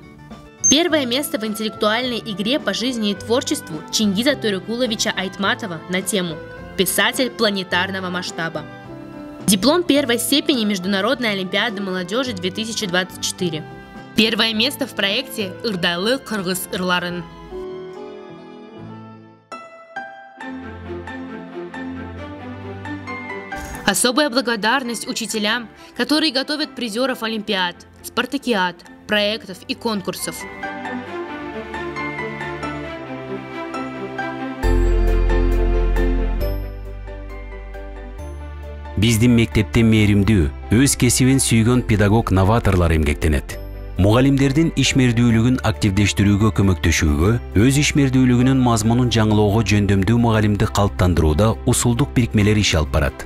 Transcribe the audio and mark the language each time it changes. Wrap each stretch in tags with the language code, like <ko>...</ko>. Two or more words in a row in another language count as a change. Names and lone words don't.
<ru>Первое место в интеллектуальной игре по жизни и творчеству Чингиза Төрекуловича Айтматова на тему «Писатель планетарного масштаба». Диплом первой степени Международной олимпиады молодежи 2024. Первое место в проекте «Ырдайлы кыргыз ырларын». Особая благодарность учителям, которые готовят призеров олимпиад, спартакиад, проектов и конкурсов.</ru> <ky>Биздин мектепте мээримдүү, өз кесибин сүйгөн педагог-новаторлор эмгектенет. Мугалимдердин ишмердүүлүгүн активдештирүүгө көмөктөшүүгө, өз ишмердүүлүгүнүн мазмунун жаңылоого жөндөмдүү мугалимди калыптандырууда усулдук бирикмелер иш алып барат.</ky>